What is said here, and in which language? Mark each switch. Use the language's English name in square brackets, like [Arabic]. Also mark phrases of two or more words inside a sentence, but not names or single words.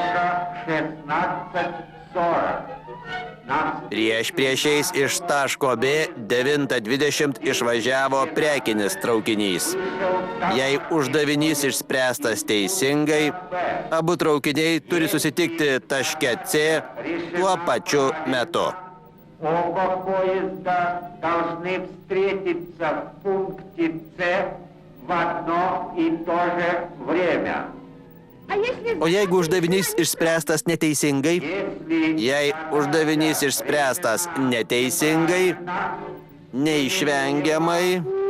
[Lithuanian] Priešais iš taško B 9:20 išvažiavo prekinis traukinys. Jei uždavinys išspręstas teisingai, abu traukiniai turi susitikti taške C tuo pačiu metu. [Russian] Оба поезда должны встретиться в пункте С в одно и то же время. [Lithuanian] O jeigu uždavinys išspręstas neteisingai? Jei uždavinys išspręstas neteisingai, neišvengiamai